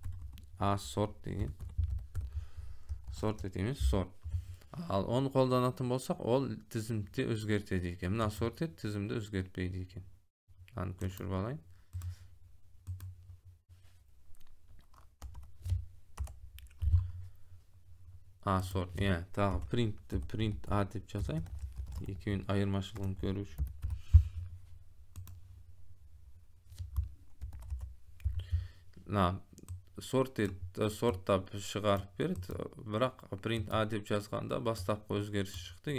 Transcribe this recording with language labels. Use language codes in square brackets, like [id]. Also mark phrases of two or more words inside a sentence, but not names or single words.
[kk] Sorted емес, sort. Ал оны қолданатын болсақ, ол тізімді өзгертеді екен. Мына sorted тізімді өзгертпейді екен. Аны көшіріп алайын. [en] A sort. [kk] Yani tағы [en] print A [kk] деп жазайын. Екеуінің айырмашылығын көру үшін. Sorттап шығарып берді, бірақ [en] print A [kk] деп жазғанда бастапқы өзгеріс шықты.